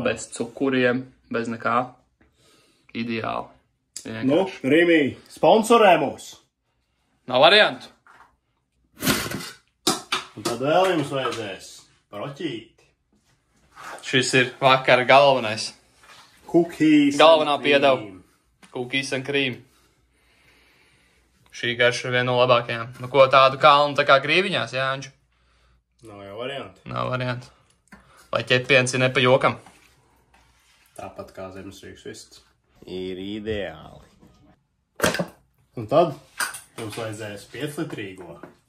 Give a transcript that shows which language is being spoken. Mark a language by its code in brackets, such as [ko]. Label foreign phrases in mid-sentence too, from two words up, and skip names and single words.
[lv] Bez cukuriem, bez nekā. Ideāli. Nu, Rīmī, sponsorē mūs. Nav variantu. Un tad vēl jums vajadzēs proķīti. Šis ir vakara galvenais. Cookies. Galvenā [en] and [lv] piedeva. [en] cream. Cookies and cream. [lv] Šī garša ir viena no labākajām. Nu ko tādu kalnu tā kā grīviņās, Jāņģu? Nav jau varianti. Nav variantu. Lai ķepiens ir ne pa jokam. Tāpat kā zemes riekstu sviests. Ir ideāli. Un tad jums vajadzēs 5-litrīgo.